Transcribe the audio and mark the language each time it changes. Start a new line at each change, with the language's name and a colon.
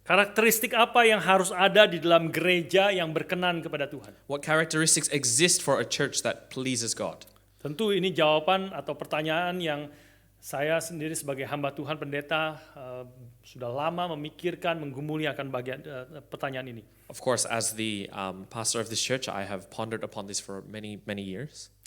Indonesian: Karakteristik apa yang harus ada di dalam gereja yang berkenan kepada Tuhan?
English: What characteristics exist for a church that pleases God?
Indonesian: Tentu ini jawaban atau pertanyaan yang saya sendiri sebagai hamba Tuhan pendeta sudah lama memikirkan, menggumuli akan bagian pertanyaan ini.
English: Of course, as the pastor of this church, I have pondered upon this for many years.